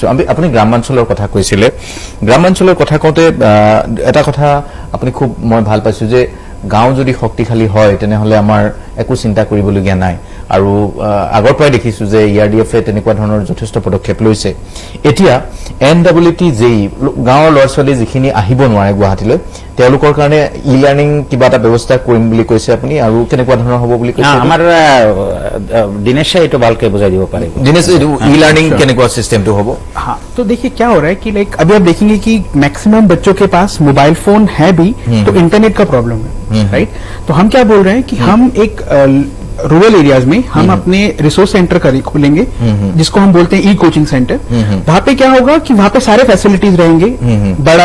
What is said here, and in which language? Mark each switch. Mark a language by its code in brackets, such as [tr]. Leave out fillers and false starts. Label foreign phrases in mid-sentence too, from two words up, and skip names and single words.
[as] আপুনি গ্ৰামাঞ্চলৰ কথা কৈছিলে, গ্ৰামাঞ্চলৰ কথা কওঁতে এটা কথা আপুনি খুব মই ভাল পাইছো যে গাঁও যদি শক্তিশালী হয় তেনেহলে আমাৰ একো চিন্তা কৰিবলগীয়া নাই আৰু আগৰ পৰাই দেখিছো যে ERDF এ তেনেকুৱা ধৰণৰ যথেষ্ট পদক্ষেপ লৈছে এতিয়া NWT যেই গাঁৱৰ ল'ৰা ছোৱালী যিখিনি আহিব নোৱাৰে গুৱাহাটীলৈ তেওঁলোকৰ কাৰণে ই-লাৰ্নিং কিবা এটা ব্যৱস্থা কৰিম বুলি কৈছে আপুনি আৰু কেনেকুৱা ধৰণৰ হ'ব বুলি কৈছে আমাৰ দিনেশে এইটো ভালকে বুজাই দিব পাৰিব दिनेश ई-लर्निंग কেনেকুৱা সিস্টেমটো হ'ব [hi] हाँ तो देखिए क्या हो रहा है कि लाइक अभी आप देखेंगे कि मैक्सिमम बच्चों के पास मोबाइल फोन है भी तो इंटरनेट का प्रॉब्लम है राइट तो हम क्या बोल रहे हैं कि हम एक [en] rural areas [hi] में हम अपने [en] resource center [hi] खोलेंगे जिसको हम बोलते हैं [en] e coaching center [hi] वहां पे क्या होगा कि वहां पे सारे फैसिलिटीज रहेंगे बड़ा